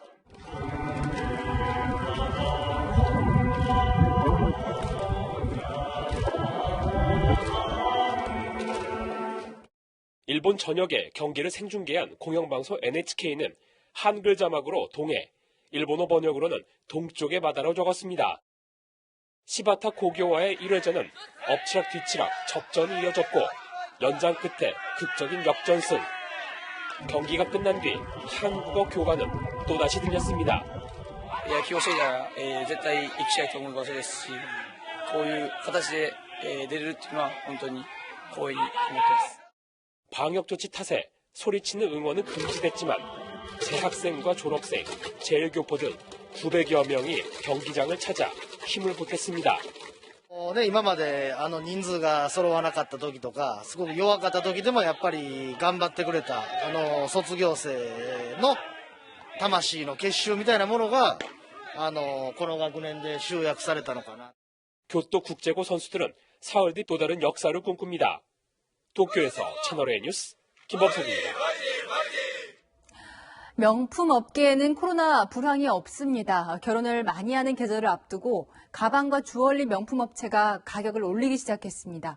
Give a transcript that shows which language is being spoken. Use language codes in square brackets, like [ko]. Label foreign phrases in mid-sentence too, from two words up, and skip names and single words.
[ko] 일본 전역에 경기를 생중계한 공영방송 NHK는 한글 자막으로 동해, 일본어 번역으로는 동쪽의 바다로 적었습니다. 시바타 고교와의 1회전은 엎치락 뒤치락 접전이 이어졌고 연장 끝에 극적인 역전승. 경기가 끝난 뒤 한국어 교가는 또다시 들렸습니다. [ja] 野球をしていたら、絶対行きたいと思う場所ですし、こういう形で、出れるっていうのは本当に光栄に思っています。 [ko] 방역 조치 탓에 소리치는 응원은 금지됐지만 재학생과 졸업생, 제일교포 등 900여 명이 경기장을 찾아 힘을 보탰습니다. [ja] 今まで人数が揃わなかった時とかすごく弱かった時でもやっぱり頑張ってくれた卒業生の魂の結集みたいなものがこの学年で集約されたのかな. [ko] 교토 국제고 선수들은 사흘 뒤 또 다른 역사를 꿈꿉니다. 도쿄에서 채널A 뉴스 김범석입니다. 명품 업계에는 코로나 불황이 없습니다. 결혼을 많이 하는 계절을 앞두고 가방과 주얼리 명품 업체가 가격을 올리기 시작했습니다.